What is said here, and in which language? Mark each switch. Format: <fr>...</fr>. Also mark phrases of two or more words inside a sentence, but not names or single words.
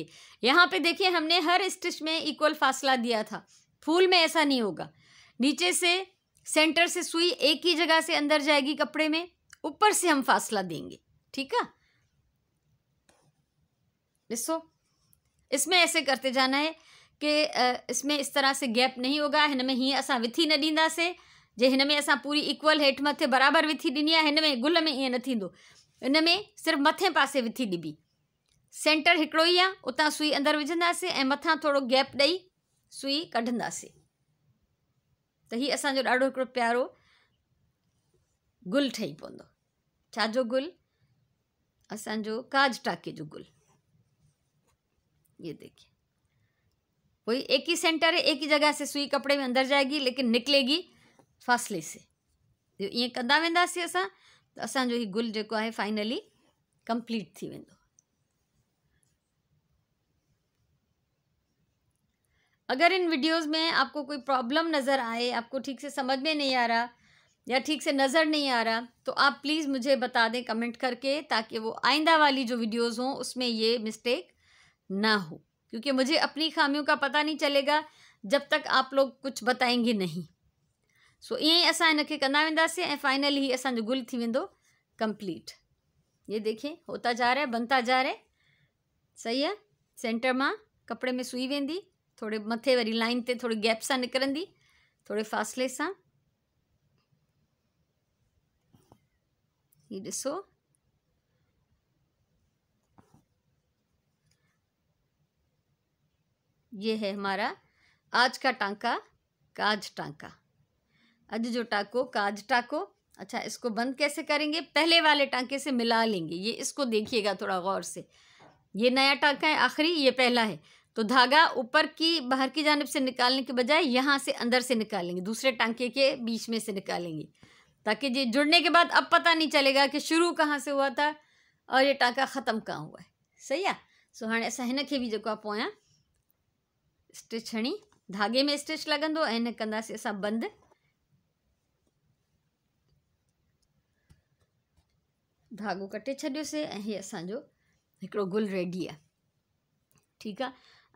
<hi>यहाँ पे देखिए हमने हर स्टिच में इक्वल फासला दिया था, फूल में ऐसा नहीं होगा। नीचे से सेंटर से सुई एक ही जगह से अंदर जाएगी कपड़े में, ऊपर से हम फासला देंगे, ठीक है। इसमें ऐसे करते जाना है कि इसमें इस तरह से गैप नहीं होगा।</hi> <sd>हिन में हीअं असां विथी न ॾींदासीं, जे हिन में असां पूरी इक्वल हेठि मथे बराबरि विथी ॾिनी आहे, हिन में गुल में ईअं न थींदो। हिन में सिर्फ़ु मथे पासे विथी ॾिबी, सेंटर हिकिड़ो ई आहे, उतां सुई अंदरि विझंदासीं ऐं मथां थोरो गैप ॾेई सुई कढंदासीं। त हीउ असांजो ॾाढो हिकिड़ो प्यारो गुल ठही पवंदो। छाजो गुल, असांजो काज टाके जो गुल।</sd> <hi>ये देखिए वही एक ही सेंटर है, एक ही जगह से सुई कपड़े में अंदर जाएगी लेकिन निकलेगी फासले से।</hi> <sd>ये कंदा वेंदासीं असां त असांजो ही गुल जेको आहे फाइनली कंप्लीट थी वेंदो।</sd> <hi>अगर इन वीडियोस में आपको कोई प्रॉब्लम नज़र आए, आपको ठीक से समझ में नहीं आ रहा या ठीक से नज़र नहीं आ रहा, तो आप प्लीज़ मुझे बता दें कमेंट करके, ताकि वो आइंदा वाली जो वीडियोस हों उसमें ये मिस्टेक ना हो। क्योंकि मुझे अपनी खामियों का पता नहीं चलेगा जब तक आप लोग कुछ बताएंगे नहीं।</hi> <sd>सो ईअं ई असां इनखे कंदा वेंदासीं ऐं फाइनली ही असांजो गुल थी वेंदो कंप्लीट।</sd> <hi>ये देखिए होता जा रहा है, बनता जा रहा है, सही है।</hi> <sd>सेंटर मां कपड़े में सुई वेंदी, थोड़े मथे वरी लाइन ते थोड़ी गैप सां निकिरंदी, थोड़े फासले सां।</sd> <hi>ये ॾिसो ये है हमारा आज का टांका, काज टांका।</hi> <sd>आज जो टाको काज टाको।</sd> <hi>अच्छा, इसको बंद कैसे करेंगे, पहले वाले टांके से मिला लेंगे। ये इसको देखिएगा थोड़ा गौर से, ये नया टांका है आखिरी, ये पहला है। तो धागा ऊपर की बाहर की जानिब से निकालने के बजाय यहाँ से अंदर से निकालेंगे, दूसरे टांके के बीच में से निकालेंगे, ताकि ये जुड़ने के बाद अब पता नहीं चलेगा कि शुरू कहाँ से हुआ था और ये टांका ख़त्म कहाँ हुआ है। सही है।</hi> <sd>सो हाणे असां हिनखे बि जेको आहे पोयां स्टिच हणी, धागे में स्टिच लॻंदो ऐं हिन कंदासीं असां बंदि। धागो कटे छॾियोसीं ऐं हीअ असांजो हिकिड़ो गुल रेडी आहे, ठीकु आहे।</sd>